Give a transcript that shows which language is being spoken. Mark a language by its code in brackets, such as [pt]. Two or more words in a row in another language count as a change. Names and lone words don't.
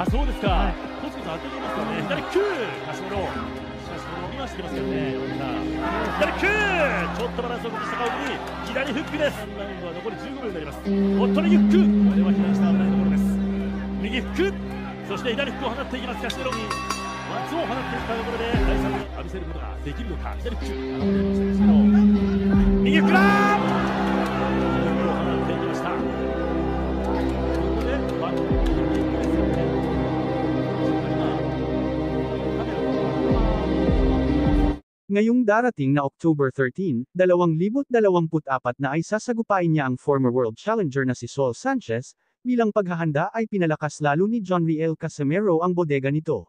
[ja] あそうですかコツコツ当てていますからね左フックカシメロしかし伸びましてますけどね左フックちょっとバランスを崩した顔に左フックですラウンドは残り15秒になりますおっと右フックこれは避難した危ないところです右フックそして左フックを放っていきますカシメロにワンツーを放っていったところで第3に浴びせることができるのか左フック右フックだ右フックを放っていきましたここでワンツー [tl] Ngayong darating na October 13, 2024 na ay sasagupain niya ang [en] former world challenger [tl] na si Saul Sanchez, bilang paghahanda ay pinalakas lalo ni Jonriel Casimero ang bodega nito.